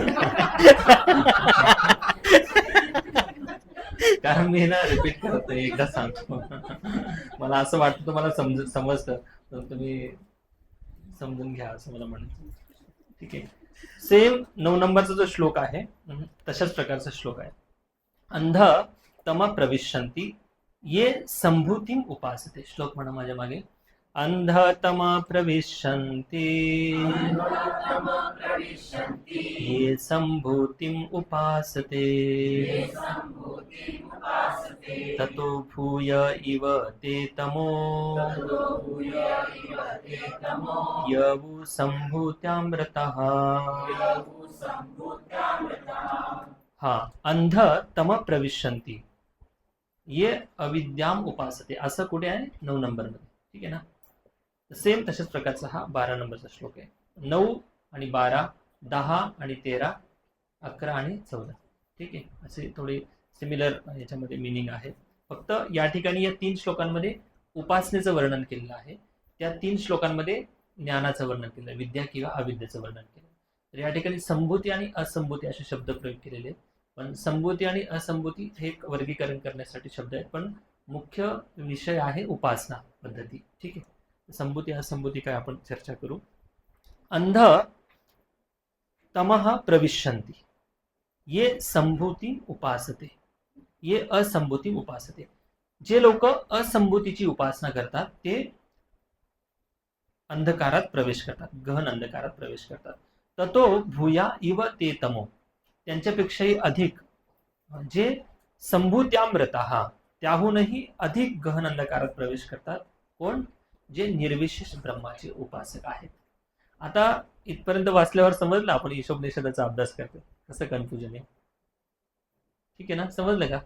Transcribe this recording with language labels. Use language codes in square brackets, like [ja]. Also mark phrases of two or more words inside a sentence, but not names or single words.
[mr] कारण मी ना रिपीट करत नाही, एकदा सांगतो. मला असं वाटतं तुम्हाला समजतं, तर तुम्ही समजून घ्या असं मला म्हणायचं. ठीक आहे. सेम 9 नंबरचा जो श्लोक आहे तशाच प्रकारचा श्लोक आहे. [sa] अंध तम प्रविशन्ति ये संभूतिम उपासते. [mr] श्लोक म्हणा माझ्या मागे. [sa] अंधतम प्रविशन्ति ये संभूतिम उपासते ततो भूय इव ते तमो यवु संभूत्यामृतः. हा, अंध तम प्रविशन्ति ये अविद्याम उपासते, [mr] असं कुठे आहे? 9 नंबरमध्ये. ठीक आहे ना. सेम तशाच प्रकारचा हा 12 नंबरचा श्लोक आहे. 9 आणि 12, 10 आणि 13, 11 आणि 14. ठीक आहे. असे थोडे सिमिलर याच्यामध्ये मिनिंग आहे. फक्त या ठिकाणी या 3 श्लोकांमध्ये उपासनेचं वर्णन केलेलं आहे. त्या 3 श्लोकांमध्ये ज्ञानाचं वर्णन केलं आहे, विद्या किंवा अविद्याचं वर्णन केलं. तर या ठिकाणी संभूती आणि असंभूती असे शब्द प्रयोग केलेले आहेत. पण संभूती आणि असंभूती हे एक वर्गीकरण करण्यासाठी शब्द आहेत, पण मुख्य विषय आहे उपासना पद्धती. ठीक आहे. संभूती असंभूती काय आपण चर्चा करू. [sa] अंध तमः प्रविशन्ति ये संभूती उपासते ये असंभूती उपासते. [mr] जे लोक असंभूतीची उपासना करतात ते अंधकारात प्रवेश करतात, गहन अंधकारात प्रवेश करतात. [sa] ततो भूया इव ते तमो, [mr] त्यांच्यापेक्षाही अधिक जे संभूत्यामृतः, त्याहूनही अधिक गहन अंधकारात प्रवेश करतात. कोण? जे निर्विशेष ब्रह्माचे उपासक आहेत. आता इथपर्यंत वाचल्यावर समजलं आपण ईशोपनिषदाचा अभ्यास करतो, कसं कन्फ्युजन आहे. ठीक आहे ना, समजलं का?